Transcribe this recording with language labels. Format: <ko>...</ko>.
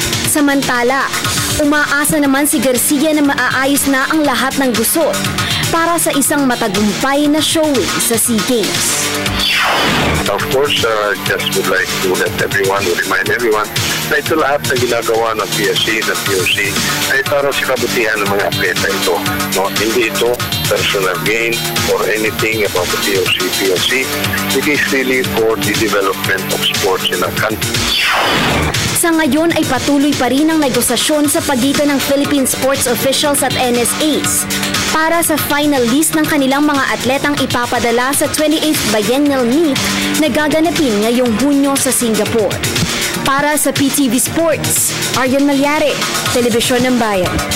<tl>Samantala, umaasa naman si Garcia na maaayos na ang lahat ng gusot para sa isang matagumpay na showing sa SEA Games.</tl> <en>Of course, just would like to remind everyone</en> <tl>na ito lahat na ginagawa ng PSC, ng POC ay para sa kabutihan ng mga atleta ito. No? Hindi ito</tl> <en>personal gain or anything about the POC. It is really for the development of sports in our country.</en> <tl>Sa ngayon ay patuloy pa rin ang negosasyon sa pagitan ng Philippine sports officials at NSAs para sa final list ng kanilang mga atletang ipapadala sa 28th Biennial Meet na gaganapin ngayong Hunyo sa Singapore. Para sa PTV Sports, Aryan Malyari, Telebisyon ng Bayan.</tl>